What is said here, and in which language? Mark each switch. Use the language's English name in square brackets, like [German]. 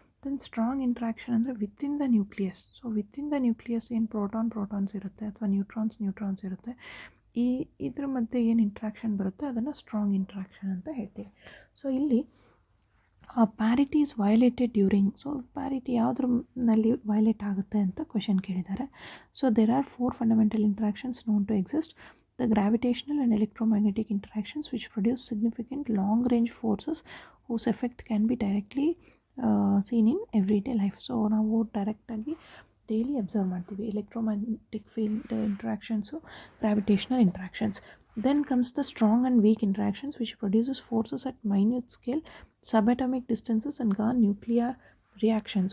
[Kannada] Then strong interaction ಅಂದರೆ [English] Within the nucleus. [Kannada] So within the nucleus ಏನು protons ಇರುತ್ತೆ ಅಥವಾ ನ್ಯೂಟ್ರಾನ್ಸ್ ಇರುತ್ತೆ, ಇದ್ರ ಮಧ್ಯೆ ಏನು ಇಂಟ್ರಾಕ್ಷನ್ ಬರುತ್ತೆ ಅದನ್ನು ಸ್ಟ್ರಾಂಗ್ ಇಂಟ್ರಾಕ್ಷನ್ ಅಂತ ಹೇಳ್ತೀವಿ. [English] So ಇಲ್ಲಿ parity is violated during. [Kannada] So parity ಯಾವುದ್ರಲ್ಲಿ ವೈಲೇಟ್ ಆಗುತ್ತೆ ಅಂತ ಕ್ವೆಶನ್ ಕೇಳಿದ್ದಾರೆ. [English] So there are 4 fundamental interactions known to exist. The gravitational and electromagnetic interactions which produce significant long range forces whose effect can be directly seen in every day life. [Kannada] So ನಾವು ಡೈರೆಕ್ಟಾಗಿ daily observe ಮಾಡ್ತೀವಿ electromagnetic field ಇಂಟ್ರಾಕ್ಷನ್ಸು, gravitational interactions. [English] Then comes the strong and weak interactions which produces forces at minute scale, subatomic distances and nuclear reactions.